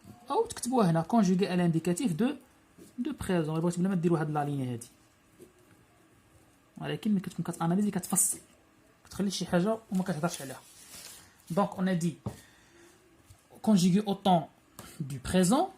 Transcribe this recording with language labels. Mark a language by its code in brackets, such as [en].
[ar] او تكتبوها هنا [fr] conjugué à l'indicatif de présent. [ar] بغيت بلا ما ديروا هاد لا لينيه هادي ولكن ملي كتكون كتاناليزي كتفصل كتخلي شي حاجه وما كتهضرش عليها. [fr] Donc on a dit conjugué au temps du présent.